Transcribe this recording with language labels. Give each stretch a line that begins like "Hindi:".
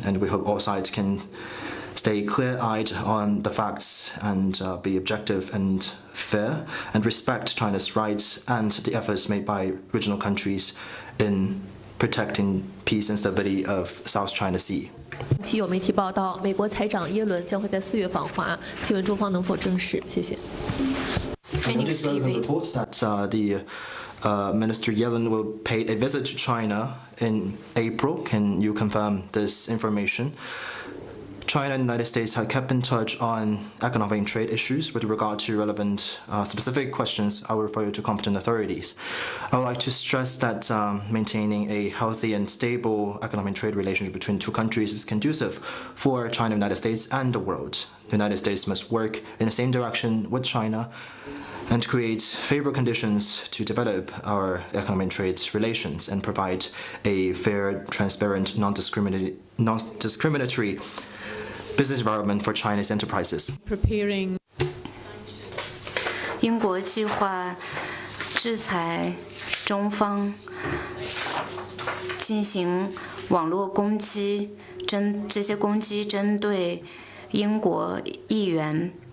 English: And we hope all sides can stay clear-eyed on the facts and be objective and fair and respect China's rights and the efforts made by regional countries in protecting peace and stability of South China Sea.
Chinese: 其有媒体报道，美国财长耶伦将会在4月访华，请问中方能否证实？谢谢。
English: Phoenix TV reports that the Minister Yellen will pay a visit to China in April. Can you confirm this information? China and the United States have kept in touch on economic and trade issues. With regard to relevant specific questions, I will refer you to competent authorities. I would like to stress that maintaining a healthy and stable economic and trade relationship between two countries is conducive for China, the United States, and the world. The United States must work in the same direction with China and create favorable conditions to develop our economic and trade relations and provide a fair, transparent, non-discriminatory business environment for Chinese enterprises. Preparing.
Chinese: 英国计划制裁中方，进行网络攻击，这些攻击针对英国议员。